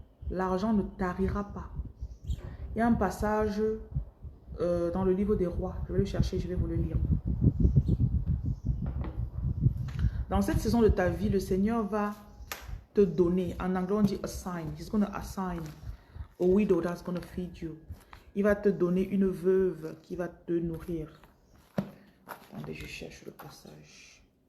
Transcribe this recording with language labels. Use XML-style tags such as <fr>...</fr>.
<fr>L'argent ne tarira pas. Il y a un passage dans le livre des rois. Je vais le chercher, je vais vous le lire. Dans cette saison de ta vie, le Seigneur va te donner. En anglais, on dit assign.</fr> <en>He's going to assign a widow that's going to feed you.</en> <fr>Il va te donner une veuve qui va te nourrir. Attendez, je cherche le passage.</fr>